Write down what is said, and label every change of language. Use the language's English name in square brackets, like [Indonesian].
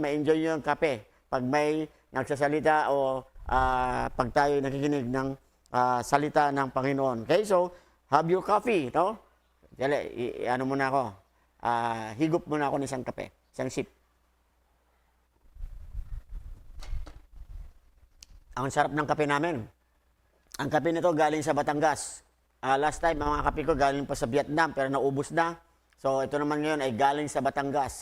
[Filipino] Ma-enjoy nyo yung kape pag may nagsasalita o pag tayo nakikinig ng salita ng Panginoon. [English] Okay, so have your coffee, no? [Filipino] Ano muna ako, higop muna ako ng isang kape, isang sip. Ang sarap ng kape namin. Ang kape nito galing sa Batangas. Last time, ang mga kape ko galing pa sa Vietnam, pero naubos na. So, ito naman ngayon ay galing sa Batangas.